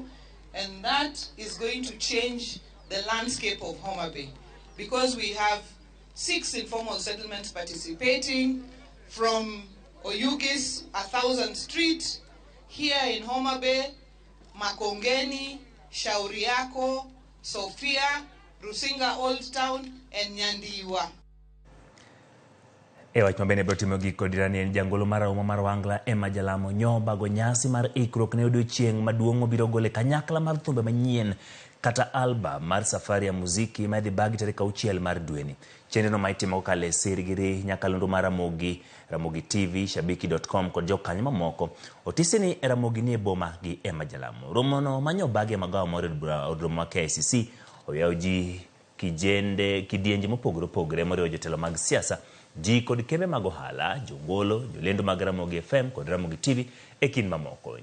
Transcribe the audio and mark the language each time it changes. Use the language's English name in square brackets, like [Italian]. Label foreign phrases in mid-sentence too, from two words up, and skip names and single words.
[English] And that is going to change the landscape of Homa Bay, because we have 6 informal settlements participating, from Oyugis, 1000 Street, here in Homa Bay, Makongeni, Shauri Yako, Sofia, Rusinga Old Town, and Nyandhiwa. [Luo (Kenya and Tanzania)] Wach mabene biro timo giko dirani en jangolo marahuma mar Wangla Emma Jalamo nyoba go nyasi mar ikruok ne odiochieng' maduong' mobiro gole kanyakla mar thumbe manyien kata alba mar [Swahili] safari ya muziki [Luo (Kenya and Tanzania)] ma dhi bagi tarik 6 mar dweni. Chenrono ma itimo kale sirgiri nyakalondo mar Ramogi TV, shabiki.com kod jokanyo mamoko otiseni Ramogi ni e boma gi Emma Jalamo. Romono manyobagi magawa moro od romo ma KICC oyawo ji kidienje mopogore opogore moriwo jotelo mag siasa, ji kod kembe mag ohala, jongolo, jolendo mag Ramogi FM kod Ramogi TV e kind mamoko.